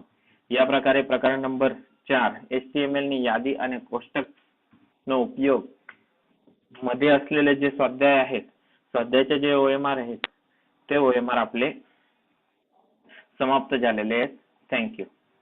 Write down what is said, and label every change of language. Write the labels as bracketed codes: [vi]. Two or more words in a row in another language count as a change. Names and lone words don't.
[mr] या प्रकारे प्रकरण नंबर 4 [gu] HTML ની યાદી અને કોષ્ટકનો ઉપયોગ [mr] मध्ये असलेले जे स्वाध्याय आहेत, स्वाध्यायाचे जे OMR आहेत ते OMR आपले समाप्त झालेले आहेत. थँक्यू.